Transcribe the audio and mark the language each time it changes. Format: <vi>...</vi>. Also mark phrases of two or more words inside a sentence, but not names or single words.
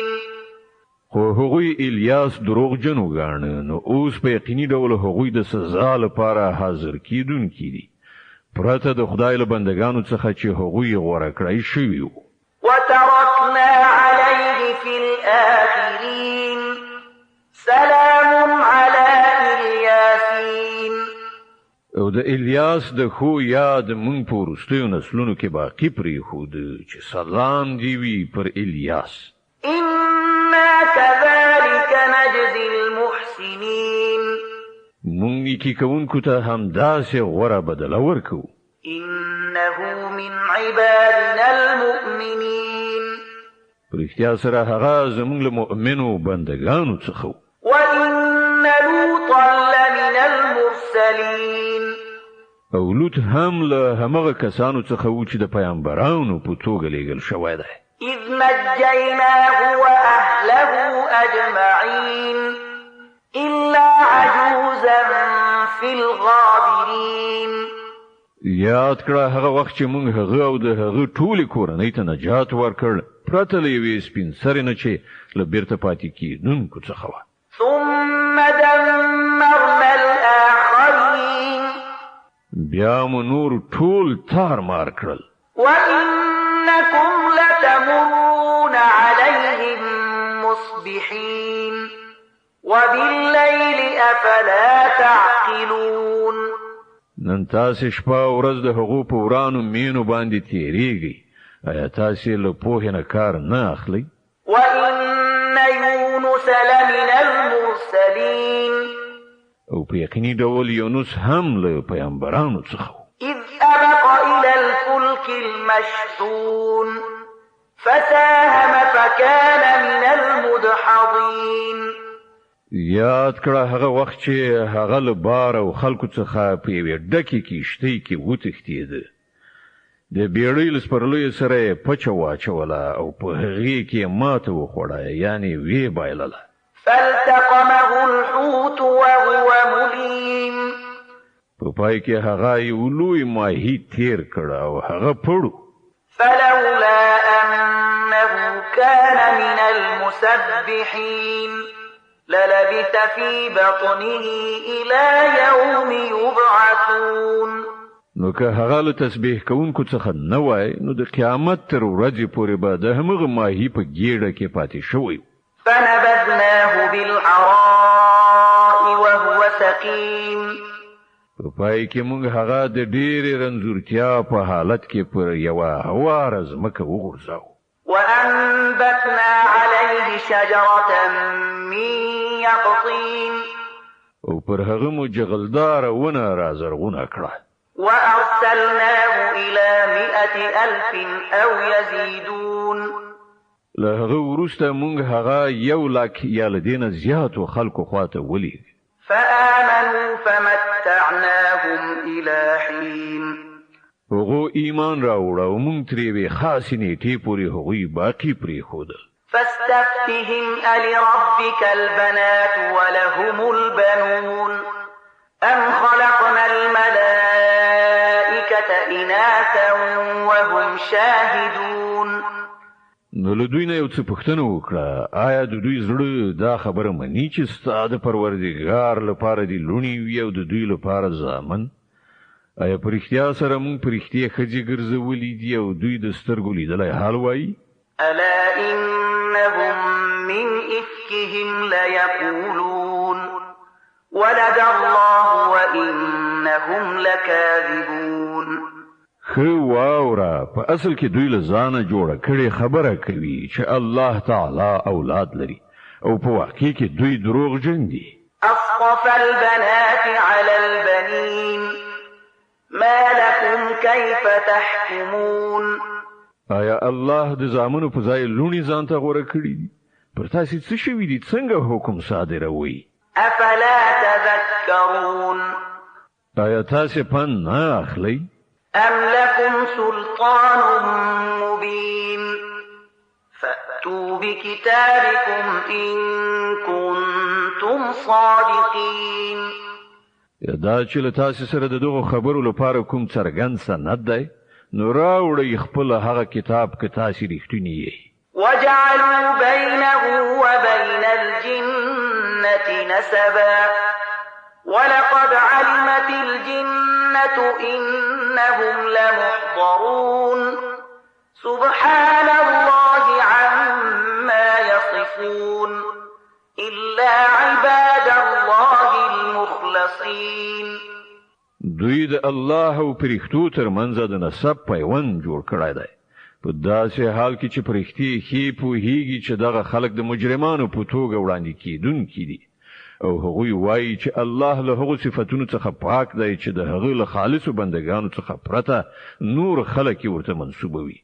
<ps>خو هغوی الیاس دروغجن وګاڼه نو اوس په یقیني ډول هغوی د سزا لپاره حاضر کیدونکي دي پرته د خدای له بندګانو څخه چې هغوی غوره کړی شوي وو</ps> <ar>وتركنا عليه في الآخرين سلام على الياسين</ar> <ps>او د الیاس د خو یاد مونږ په وروستیو نسلونو کې باقی پرېښود چې سلام دی وي پر الیاس</ps> <ar>إنا كذلك نجزي المحسنين</ar> <ps>مونږ نیکي کوونکو ته همداسې غوره بدله ورکوو</ps> <ar>إنه من عبادنا المؤمنين</ar> <ps>پرختیا سره هغه زموږ له مؤمنو بندگانو څخه</ps> <ar>وإن لوطا لمن المرسلين</ar> <ps>او لوط هم له همغه کسانو څخه و چې د پیغمبرانو په توګه لېږل شوی دی</ps> <ar>إذ نجيناه وأهله أجمعين إلا عجوزا في الغابرين</ar> <ps>یاد کړه هغه وخت چې موږ هغه او د هغه ټولې کورنۍ ته نجات ورکړ پرته له یوې سپین سرې نه چې له بیرته پاتې کېدونکو څخه وه</ps> <ar>ثم دمرنا الآخرين</ar> <ps>بیا مو نور ټول تار مار کړل</ps> <ar>وإنكم لتمرون عليهم مصبحين وبالليل أفلا تعقلون</ar> <ps>نن تاسې شپه او ورځ د هغو په ورانو مینو باندې تېرېږئ آیا تاسې له پوهې نه کار نه اخلئ</ps> <ar>وإن يونس لمن المرسلين</ar> <ps>او په یقیني ډول یونس هم له پیغمبرانو څخه</ps> <ar>إذ أبق إلى الفلك المشحون فساهم فكان من المدحضين</ar> <ps>یاد کړه هغه وخت چې هغه له بار او خلکو څخه په یوې ډکې کښتۍ کې وتښتېده د بیړۍ له سپرلیو سره یې پچه واچوله او په هغې کې ماته وخوړه یعنې ویې بایلله</ps> <ar>فالتقمه الحوت وهو مليم</ar> <ps>په پای کې هغه یو لوی ماهي تیر کړ او هغه پړو</ps> <ar>فلولا أنه كان من المسبحين للبث في بطنه إلى يوم يبعثون</ar> <ps>نو که هغه له تسبیح کوونکو څخه نه وای نو د قیامت تر ورځې پورې به د همغه ماهي په ګیډه کې پاتې شوی</ps> <ar>فنبذناه بالعراء وهو سقيم</ar> <ps>په پای کې موږ هغه د ډېرې رنځورتیا په حالت کې پر یوه هواره ځمکه وغورځاو</ps> <ar>وأنبتنا عليه شجرة من يقطين</ar> <ps>او پر هغه مو جغلداره ونه رازرغونه کړه</ps> <ar>وأرسلناه إلى 100,000 أو يزيدون</ar> <ps>له هغه وروسته موږ هغه 100,000 یا له دې نه زیاتو خلکو خواته ولېږه</ps> <ar>فآمنوا فمتعناهم إلى حين</ar> <ps>هغو ایمان راوړه او موږ ترې یوې خاصې نیټې پورې هغوی باقي پرېښودل</ps> <ar>فاستفتهم ألربك البنات ولهم البنون أم خلقنا الملائكة إناثا وهم شاهدون</ar> <ps>نو له دوی نه یو څه پوښتنه وکړه آیا د دوی زړه دا خبره مني چې ستا د پروردګار لپاره دي لوڼې وي او د دوی لپاره زامن آیا په رښتیا سره موږ په رښتیا ښځې ګرځولي دي او دوی د سترګو لیدلی حال وایي</ps> <ar>ألا إنهم من إفكهم ليقولون ولد الله وإنهم لكاذبون</ar> <ps>خو واورا په اصل کې دوی له ځانه جوړه کړې خبره کوي چې الله تعالی اولاد لري او په واقع کې دوی دروغجن دي</ps> <ar>أصطفى البنات على البنين ما لكم كيف تحكمون</ar> <ps>آیا الله د زامنو په ځای لونی ځان ته غوړه کړی دي پر تاسو څه شوي دي څنګه حکم صادروي</ps> <ar>أفلا تذكرون تذكرون</ar> <ps>آیا تاسې پند نه اخلئ؟</ps> <ar>أم لكم سلطان مبين فأتوا بكتابكم إن كنتم صادقين.</ar> <ps>دا چې له تاسې سره د دغو خبرو لپاره کوم څرګند سند دی نو راوړئ خپل هغه کتاب که تاسې رښتوني یئ.</ps> <ar>وجعلوا بينه وبين الجنة نسبا ولقد علمت الجنة إنهم لمحضرون سبحان الله عما يصفون إلا عباد الله المخلصين.</ar> <ps>دوی د الله او پرښتو ترمنځ د نسب پیوند جوړ کړی دی په داسې حال کې چې پرښتې ښې پوهیږي چې دغه خلک د مجرمانو په توګه وړاندې کیدونکي دي او هغوی وایي چې الله له هغو صفتونو څخه پاک دی چې د هغه له خالصو بندګانو څخه پرته نور خلک یې ورته منسوبوي.</ps>